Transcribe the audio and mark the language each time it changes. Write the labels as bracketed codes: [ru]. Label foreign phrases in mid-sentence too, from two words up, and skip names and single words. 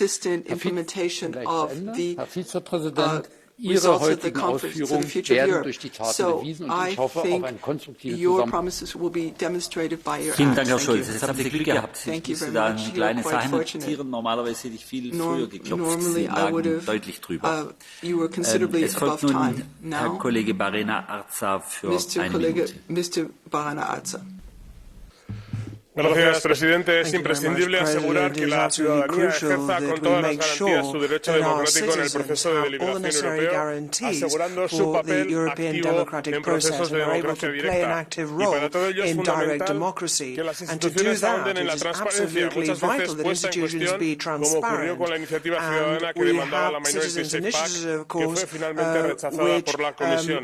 [de] Herr Vizepräsident, Ihre heutigen Ausführungen werden durch die Taten bewiesen und ich hoffe auf eine konstruktive Zusammenarbeit. Vielen Dank, Herr Scholz. Jetzt haben Sie Glück gehabt. Ich musste da eine kleine Sache notieren. Normalerweise hätte ich viel früher geklopft. Sie lagen deutlich drüber. Es folgt nun Herr Kollege Barena Arza für eine Minute. [es] Gracias, presidente. Es imprescindible asegurar que la ciudadanía ejerza con todas las garantías su derecho democrático en el proceso de deliberación europeo, asegurando su papel activo en procesos de democracia directa. Y para todo ello es fundamental que las instituciones ahonden en la transparencia, muchas veces puesta en cuestión, como ocurrió con la iniciativa ciudadana que demandaba la Minority Safe Pack, que fue finalmente rechazada por la Comisión.